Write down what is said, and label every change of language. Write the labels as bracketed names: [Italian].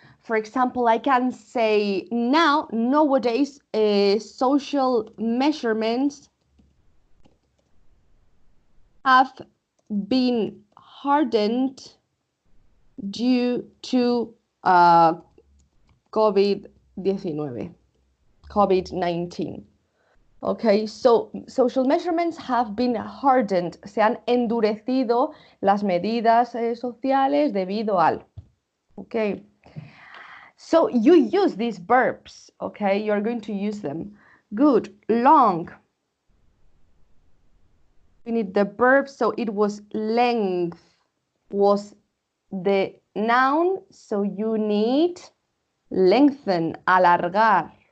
[English] For example, I can say nowadays, social measurements have been hardened due to COVID-19. Okay, so social measurements have been hardened. [Spanish] Se han endurecido las medidas sociales debido al. [English] Okay. So you use these verbs, okay? You're going to use them. Good. Long. We need the verb, so it was length was the noun, so you need lengthen, alargar.